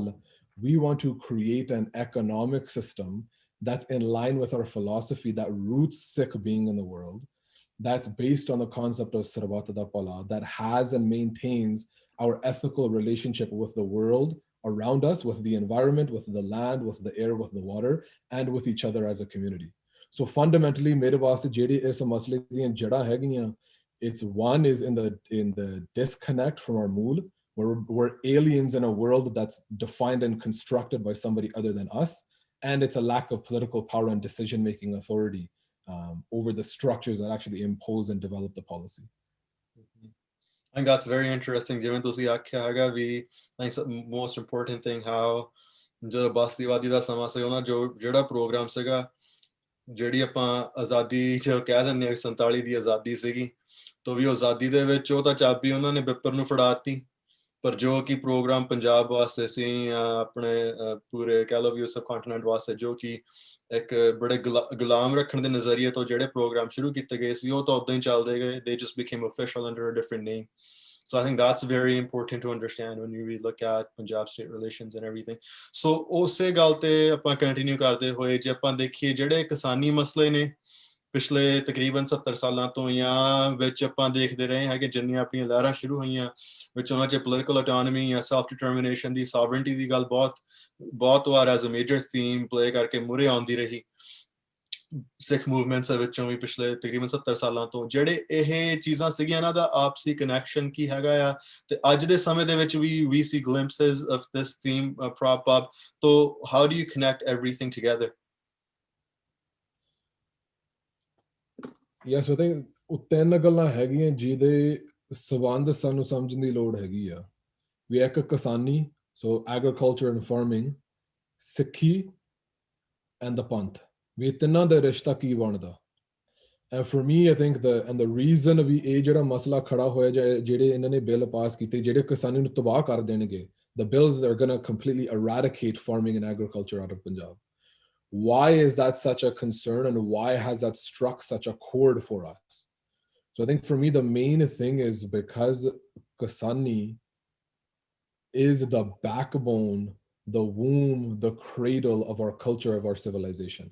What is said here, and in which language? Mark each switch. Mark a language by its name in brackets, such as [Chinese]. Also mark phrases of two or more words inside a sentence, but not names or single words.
[English] We want to create an economic system that's in line with our philosophy that roots Sikh being in the world, that's based on the concept of [Punjabi] ਸਰਬੱਤ ਦਾ ਭਲਾ, [English] that has and maintains our ethical relationship with the world around us, with the environment, with the land, with the air, with the water, and with each other as a community. So fundamentally, [Punjabi] ਮੇਰੇ ਵਾਸਤੇ ਜਿਹੜੀ ਇਸ ਮਸਲੇ ਦੀਆਂ ਜੜ੍ਹਾਂ ਹੈਗੀਆਂ, [English] it's one is in the disconnect from our mool, where we're aliens in a world that's defined and constructed by somebody other than us, and it's a lack of political power and decision-making authority over the structures that actually impose and develop the policy. I think that's very interesting. [Punjabi] ਜਿਵੇਂ ਤੁਸੀਂ ਆਖਿਆ ਹੈਗਾ ਵੀ [English] I think the most important thing how [Punjabi] ਜਦੋਂ ਬਸਤੀਵਾਦੀ ਦਾ ਸਮਾਂ ਸੀ ਉਹਨਾਂ ਜਿਹੜਾ ਪ੍ਰੋਗਰਾਮ ਸੀਗਾ, ਜਿਹੜੀ ਆਪਾਂ ਆਜ਼ਾਦੀ ਚ ਕਹਿ ਦਿੰਦੇ ਹਾਂ 47 ਦੀ ਆਜ਼ਾਦੀ ਸੀਗੀ, ਤਾਂ ਵੀ ਆਜ਼ਾਦੀ ਦੇ ਵਿੱਚ ਉਹ ਤਾਂ ਚਾਬੀ ਉਹਨਾਂ ਨੇ ਬਿੱਪਰ ਨੂੰ ਫੜਾਤੀ, ਪਰ ਜੋ ਕਿ ਪ੍ਰੋਗਰਾਮ ਪੰਜਾਬ ਵਾਸਤੇ ਸੀ ਆਪਣੇ ਪੂਰੇ ਕਹਿ ਲਓ ਵੀ ਉਸ ਕੰਟੀਨੈਂਟ ਵਾਸਤੇ ਜੋ ਕਿ ਇੱਕ ਬੜੇ ਗੁਲਾਮ ਰੱਖਣ ਦੇ ਨਜ਼ਰੀਏ ਤੋਂ ਜਿਹੜੇ ਪ੍ਰੋਗਰਾਮ ਸ਼ੁਰੂ ਕੀਤੇ ਗਏ ਸੀ ਉਹ ਤਾਂ ਉਦਾਂ ਹੀ ਚੱਲਦੇ ਗਏ, [English] they just became official under a different name. So I think that's very important to understand when you look at Punjab state relations and everything. [Punjabi] So ਉਸੇ ਗੱਲ ਤੇ ਆਪਾਂ ਕੰਟੀਨਿਊ ਕਰਦੇ ਹੋਏ ਜੇ ਆਪਾਂ ਦੇਖੀਏ ਜਿਹੜੇ ਕਿਸਾਨੀ ਮਸਲੇ ਨੇ ਪਿਛਲੇ ਤਕਰੀਬਨ 70 ਸਾਲਾਂ ਤੋਂ ਜਾਂ ਵਿੱਚ ਆਪਾਂ ਦੇਖਦੇ ਰਹੇ ਹੈਗੇ ਜਿੰਨੀਆਂ ਆਪਣੀਆਂ ਲਹਿਰਾਂ ਸ਼ੁਰੂ ਹੋਈਆਂ ਵਿੱਚ ਉਹਨਾਂ 'ਚ [English] political autonomy [Punjabi] ਜਾਂ [English] self determination [Punjabi] ਦੀ ਸੋਵਰਨਟੀ ਦੀ ਗੱਲ ਬਹੁਤ ਵਾਰ [English] as a major theme play [Punjabi] ਕਰਕੇ ਮੂਹਰੇ ਆਉਂਦੀ ਰਹੀ ਸਿੱਖ ਮੂਵਮੈਂਟਸ ਵਿੱਚੋਂ ਵੀ ਪਿਛਲੇ ਤਕਰੀਬਨ 70 ਸਾਲਾਂ ਤੋਂ ਜਿਹੜੇ ਇਹ ਚੀਜ਼ਾਂ ਸੀਗੀਆਂ ਇਹਨਾਂ ਦਾ ਆਪਸੀ ਕਨੈਕਸ਼ਨ ਕੀ ਹੈਗਾ ਆ ਤੇ ਅੱਜ ਦੇ ਸਮੇਂ ਦੇ ਵਿੱਚ [English] we see glimpses of this theme prop up. So how do you connect everything together? Yes, I think [Punjabi] ਉਹ ਤਿੰਨ ਗੱਲਾਂ ਹੈਗੀਆਂ ਜਿਹਦੇ ਸਬੰਧ ਸਾਨੂੰ ਸਮਝਣ ਦੀ ਲੋੜ ਹੈਗੀ ਆ ਵੀ ਇੱਕ ਕਿਸਾਨੀ, [English] so agriculture and farming, ਸਿੱਖੀ and the Panth, [Punjabi] ਵੀ ਤਿੰਨਾਂ ਦਾ ਰਿਸ਼ਤਾ ਕੀ ਬਣਦਾ। [English] And for me, I think the reason [Punjabi] ਵੀ ਇਹ ਜਿਹੜਾ ਮਸਲਾ ਖੜਾ ਹੋਇਆ ਜਿਹੜੇ ਇਹਨਾਂ ਨੇ ਬਿੱਲ ਪਾਸ ਕੀਤੇ ਜਿਹੜੇ ਕਿਸਾਨੀ ਨੂੰ ਤਬਾਹ ਕਰ ਦੇਣਗੇ, [English] the bills that are going to completely eradicate farming and agriculture out of Punjab. Why is that such a concern and why has that struck such a chord for us? So I think for me, the main thing is because Kasani is the backbone, the womb, the cradle of our culture, of our civilization.